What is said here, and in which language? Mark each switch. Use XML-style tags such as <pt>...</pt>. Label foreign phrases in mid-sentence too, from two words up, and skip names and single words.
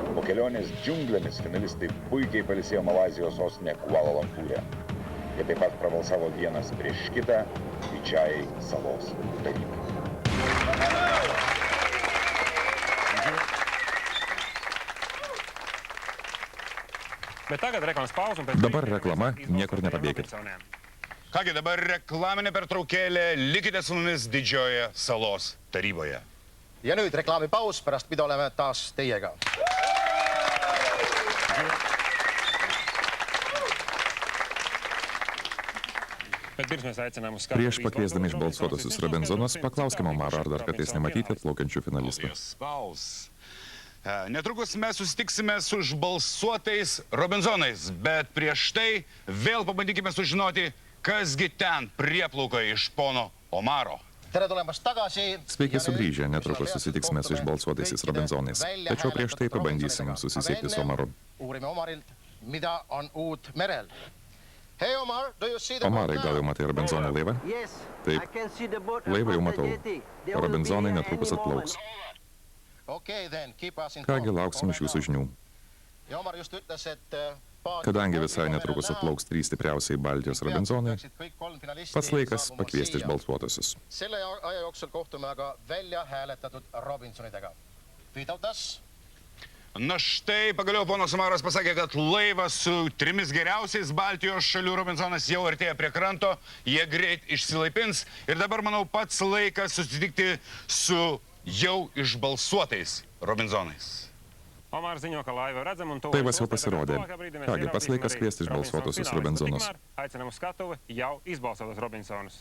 <lt>Po kelionės džiunglėmis finalistai puikiai pailsėjo Malaizijos sostinė Kuala Lumpūre. Jie taip pat prabalsavo vienas prieš kitą didžiajai salos tarybai.</lt> <lv>Bet tagad reklamos pauze un pēc</lv> <lt>Dabar</lt> <lv>brīža</lv> <lt>reklama,</lt> <lv>mēs</lv> <lt>niekur</lt> <lv>izbalsosim</lv> <lt>nepabėkit.</lt> <lv>Robinsoniem.</lv> <lt>Kągi, dabar reklaminė pertraukėlė, likite su mumis didžiojoje salos taryboje.</lt> <et>Ja nüüd reklaamipaus, pärast mida oleme taas teiega.</et> <lv>Bet pirms mēs aicinām uz</lv> <lt>Prieš</lt> <lv>skatuves</lv> <lt>pakviesdami</lt> <lv>izbalsotus</lv> <lt>išbalsuotusius</lt> <lv>Robinsonus,</lv> <lt>Robinzonus, paklauskime Omarą, ar dar kartais nematyti atplaukiančių finalistų. Spaus. Netrukus mes susitiksime su išbalsuotais Robinzonais, bet prieš tai vėl pabandykime sužinoti, kasgi ten prieplauka iš pono Omaro.</lt> <et>Tere tulemast tagasi.</et> <lt>Sveiki sugrįžę, netrukus susitiksime su išbalsuotaisiais Robinzonais. Tačiau prieš tai pabandysim susisiekti su Omaru.</lt> <et>Uurime Omarilt, mida on uut merel.</et> <en>Hei Omar, do you see the</en> <lt>Omarai,</lt> <en>boat</en> <lt>gal jau</lt> <en>now?</en> <lt>matai Robinzonų laivą?</lt> <en>Yes,</en> <lt>Taip.</lt> <en>I can see the boat</en> <lt>Laivą jau</lt> <en>above</en> <lt>matau.</lt> <en>the jetty. They will</en> <lt>Robinzonai</lt> <en>be here</en> <lt>netrukus</lt> <en>any</en> <lt>atplauks.</lt> <en>Okay, then, keep us informed.</en> <lt>Kągi, lauksim iš jūsų žinių.</lt> <et>Ja Omar just ütles, et</et> <lt>Kadangi visai netrukus atplauks 3 stipriausiai Baltijos Robinzonai, pats laikas pakviesti išbalsuotusius.</lt> <et>Selle aja jooksul kohtume aga välja hääletatud Robinsonidega.</et> <lt>Vytautas, Na štai, pagaliau ponas Omaras pasakė, kad laivas su 3 geriausiais Baltijos šalių Robinzonas jau artėja prie kranto, jie greit išsilaipins ir dabar, manau, pats laikas susitikti su jau išbalsuotais Robinzonais.</lt> <lv>Omar ziņo, ka laiva redzam un</lv> <lt>Laivas jau pasirodė. Kągi, pats laikas kviesti išbalsuotusius Robinsonus.</lt> <lv>Aicinām uz skatuvi jau izbalsotus Robinsonus.</lv>